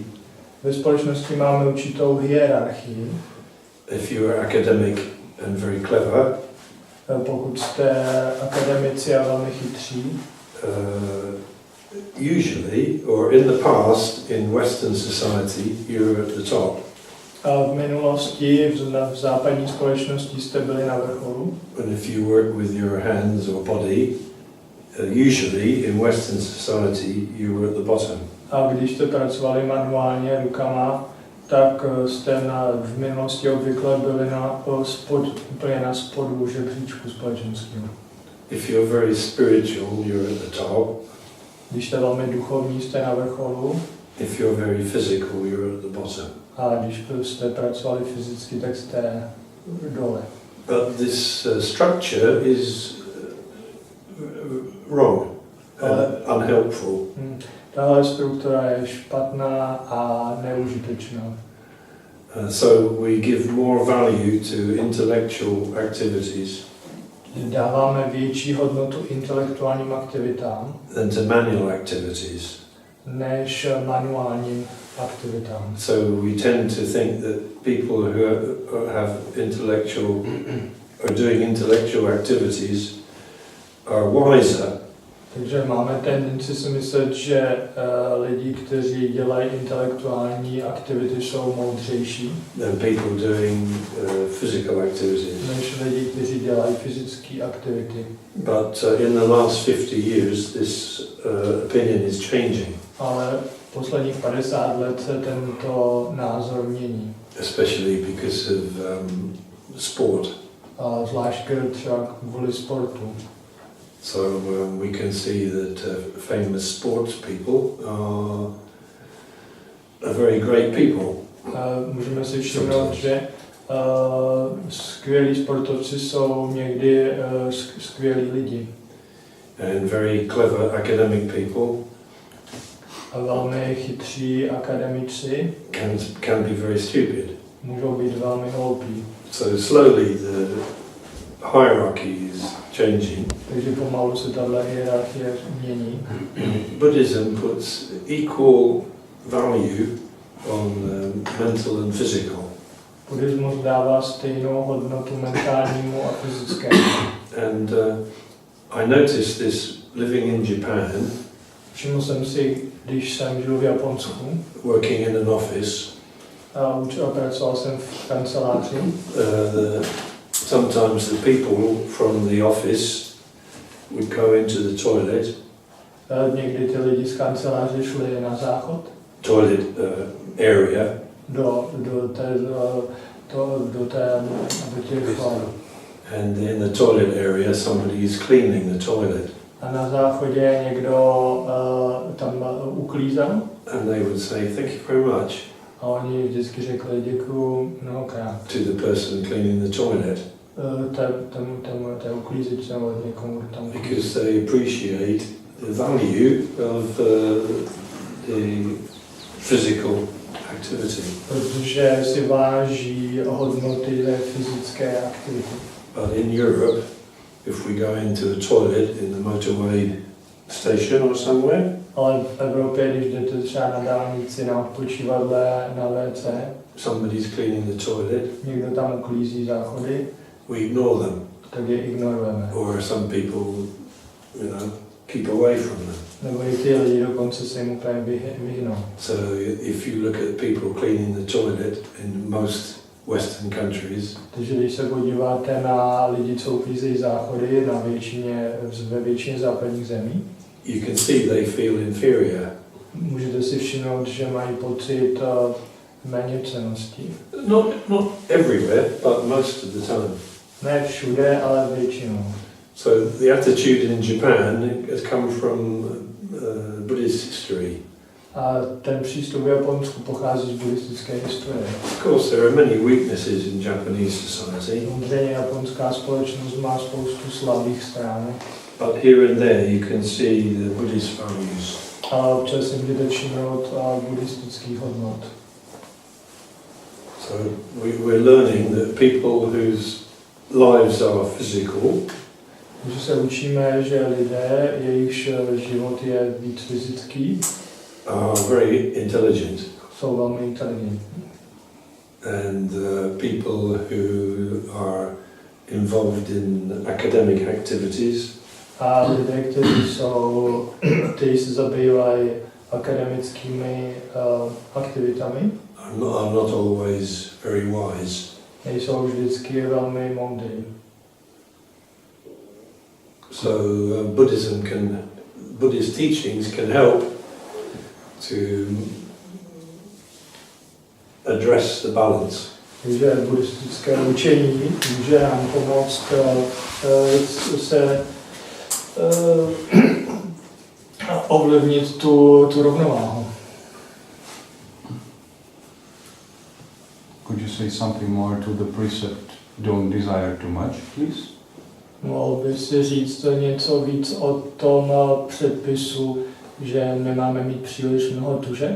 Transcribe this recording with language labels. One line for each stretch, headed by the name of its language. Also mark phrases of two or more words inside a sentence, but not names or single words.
Czech: Ve společnosti máme určitou hierarchii.
English: If you are academic and very clever,
Czech: pokud jste akademici a velmi chytří,
English: usually, or in the past, in Western society, you're at the top.
Czech: A v minulosti, v západní společnosti jste byli na vrcholu.
English: And if you work with your hands or body, usually in Western society, you were at the bottom.
Czech: A když jste pracovali manuálně rukama, tak jste v minulosti obvykle byli úplně na spodu žebříčku společenského.
English: If you're very spiritual, you're at the top.
Czech: Když jste velmi duchovní, jste na vrcholu.
English: If you're very physical, you're at the bottom.
Czech: A když jste pracovali fyzicky, tak jste dole.
English: But this structure is wrong and unhelpful.
Czech: Tahle struktura je špatná a neužitečná.
English: So we give more value to intellectual activities
Czech: Dáváme větší hodnotu intelektuálním aktivitám
English: than to manual activities.
Czech: než manuálním aktivitám.
English: So we tend to think that people who have intellectual are doing intellectual activities are wiser.
Czech: Takže máme tendenci si myslet, že lidi, kteří dělají intelektuální aktivity, jsou moudřejší
English: Than people doing physical activities.
Czech: než lidi, kteří dělají fyzické aktivity.
English: But in the last 50 years, this opinion is changing,
Czech: Ale posledních 50 let se tento názor mění.
English: especially because of sport.
Czech: A zvlášť třeba kvůli sportu.
English: So we can see that famous sports people are very great people.
Czech: Můžeme si všimnout, že skvělí sportovci jsou někdy skvělí lidi.
English: And very clever academic people
Czech: A velmi chytří akademici
English: can be very stupid.
Czech: můžou být velmi hloupí.
English: So slowly the hierarchy is changing.
Czech: Takže pomalu se tahle hierarchie mění.
English: Buddhism puts equal value on mental and physical.
Czech: Buddhismus dává stejnou hodnotu mentálnímu a fyzickému.
English: And I noticed this living in Japan,
Czech: Všiml jsem si, když jsem žil v Japonsku,
English: working in an office,
Czech: a pracoval jsem v kanceláři,
English: sometimes the people from the office would go into the toilet,
Czech: někdy ty lidi z kanceláře šli na záchod,
English: toilet area,
Czech: do těch
English: and in the toilet area somebody is cleaning the toilet,
Czech: a na záchodě někdo tam uklízel
English: and they would say thank you very much
Czech: a oni vždycky řekli děkuju mnohokrát.
English: to the person cleaning the toilet,
Czech: Té uklízečce nebo někomu tam.
English: because they appreciate the value of the physical activity.
Czech: Protože si váží hodnoty té fyzické aktivity.
English: But in Europe, if we go into a toilet in the motorway station or somewhere,
Czech: Ale v Evropě, když jdete třeba na dálnici, na odpočívadle, na WC,
English: somebody's cleaning the toilet,
Czech: někdo tam uklízí záchody,
English: we ignore them,
Czech: tak je ignorujeme.
English: or some people, keep away from them.
Czech: Nebo i ty lidi dokonce se jim úplně vyhnou.
English: So if you look at people cleaning the toilet in most Western countries,
Czech: Takže když se podíváte na lidi, co uklízejí záchody ve většině západních zemí,
English: you can see they feel inferior.
Czech: můžete si všimnout, že mají pocit méněcennosti.
English: Not everywhere, but most of the time.
Czech: Ne všude, ale většinou.
English: So the attitude in Japan has come from Buddhist history.
Czech: A ten přístup v Japonsku pochází z buddhistické historie.
English: Of course, there are many weaknesses in Japanese society.
Czech: Samozřejmě japonská společnost má spoustu slabých stránek.
English: But here and there you can see the Buddhist values.
Czech: Ale občas si můžete všimnout buddhistických hodnot.
English: So we're learning that people whose lives are physical
Czech: Takže se učíme, že lidé, jejichž život je víc fyzický,
English: are very intelligent.
Czech: jsou velmi inteligentní.
English: And people who are involved in academic activities
Czech: A lidé, kteří se zabývají akademickými aktivitami,
English: are not always very wise.
Czech: nejsou vždycky velmi moudří.
English: So Buddhist teachings can help to address the balance.
Czech: Takže buddhistické učení může nám pomoct se ovlivnit tu rovnováhu.
English: Could you say something more to the precept, don't desire too much, please?
Czech: Mohl by si říct něco víc o tom předpisu, že nemáme mít příliš mnoho tužeb?